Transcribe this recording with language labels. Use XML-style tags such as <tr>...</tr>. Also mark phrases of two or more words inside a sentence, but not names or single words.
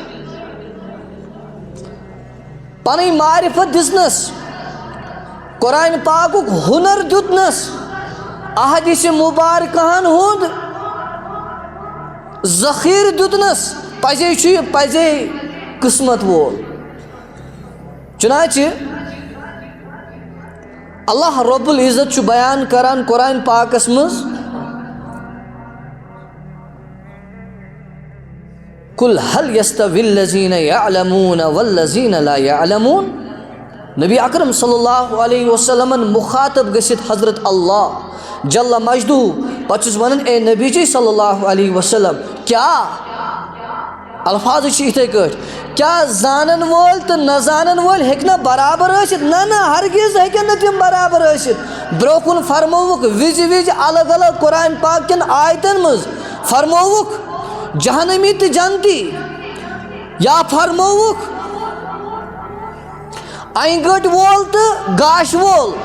<ks>پنٕنۍ معرفت دِژنس قرآن پاکُک ہُنر دیُتنس احادیث مبارکہن ہُنٛد ذخیرٕ دیُتنس پزے چھُ یہِ پزے قسمت وول چنانچہ</ks> <ar>اللہ رب العزت</ar> <ks>چھُ بیان کران قرآن پاکس منٛز</ks> <ar>قل هل يستوي الذين يعلمون والذين لا يعلمون نبی اکرم صلی اللہ علیہ وسلم</ar> <ks>مخاطب گژھِتھ حضرت اللہ جل مجدہ پتہٕ چھُس ونان اے نبی جی</ks> <ar>صلی اللہ علیہ وسلم</ar> <ks>کیا الفاظ چھِ یِتھے کٲٹھۍ کیا زانن وول تہٕ نہ زانن وول ہیٚکہِ نا برابر ٲسِتھ نہ ہرگز ہیٚکن نہٕ تِم برابر ٲسِتھ برونٛہہ کُن فرمووُکھ وِزِ الگ الگ قرآن پاک کٮ۪ن آیتن منٛز فرمووُکھ جہنمی تہٕ جنتی یا فرمووُکھ اَنہِ گٔٹۍ وول تہٕ گاش وول</ks>